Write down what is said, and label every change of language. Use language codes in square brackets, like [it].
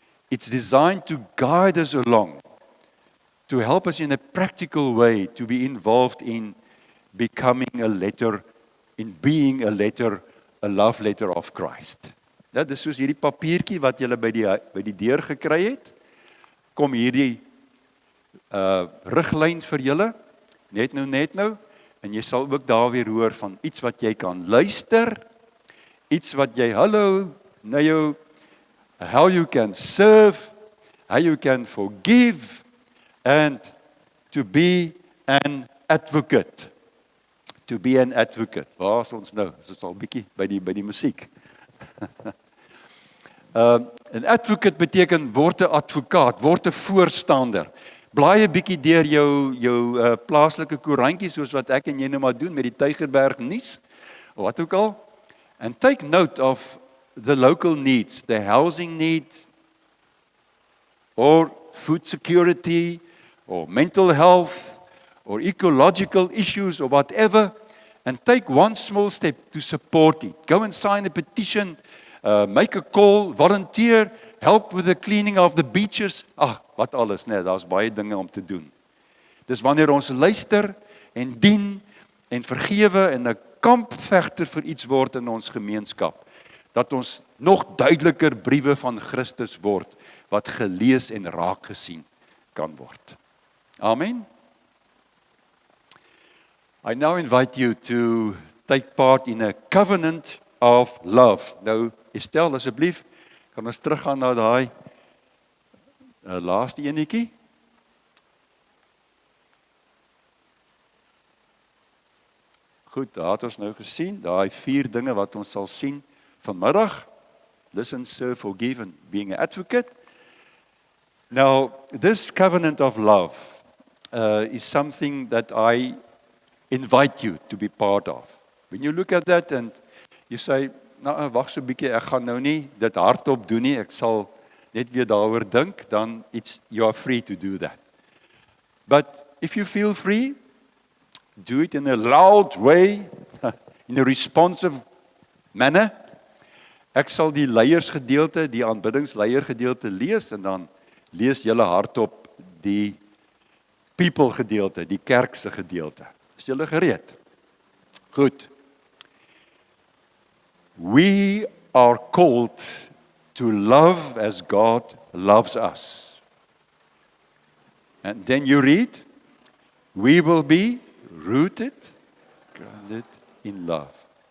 [en] It's designed to guide us along, to help us in a practical way to be involved in becoming a letter, in being a letter, a love letter of Christ. [af] Dit is soos hierdie papiertjie wat julle by die deur gekry het. Kom hierdie riglyn vir julle, net nou, en jy sal ook daar weer hoor van iets wat jy kan luister, iets wat jy, na jou, [en] how you can serve, how you can forgive, and to be an advocate. To be an advocate. [af] Waar is ons nou? Is ons al 'n bietjie by die musiek? Een advocate beteken word 'n advokaat, word 'n voorstander. Blaai 'n bietjie deur jou plaaslike koerantjie soos wat ek en jy nou maar doen met die Tygerberg nuus, wat ook al. [en] And take note of the local needs, the housing need, or food security, or mental health, or ecological issues, or whatever, and take one small step to support it. Go and sign a petition, make a call, volunteer, help with the cleaning of the beaches. [af] Wat alles, nee, daar's baie dinge om te doen. Dis wanneer ons luister en dien en vergewe en 'n kampvegter vir iets word in ons gemeenskap, dat ons nog duideliker briewe van Christus word wat gelees en raak gesien kan word. Amen. [en] I now invite you to take part in a covenant of love. [af] Nou, Estelle, asseblief, kan ons teruggaan na daai laaste enetjie? Goed, daar het ons nou gesien, daai 4 dinge wat ons sal sien vanmiddag. [en] Listen, serve, forgive and being an advocate. Now, this covenant of love is something that I invite you to be part of. When you look at that and you say, [af] nou, wag so 'n bietjie, ek gaan nou nie dit hardop doen nie, ek sal net weer daaroor dink, dan [en] you are free to do that. But if you feel free, do it in a loud way, in a responsive manner. [af] Ek sal die leiersgedeelte, die aanbiddingsleiergedeelte lees en dan lees julle hardop die people gedeelte, die kerk se gedeelte. Is julle gereed? Goed. [en] We are called to love as God loves us. And then you read, we will be rooted, grounded in love.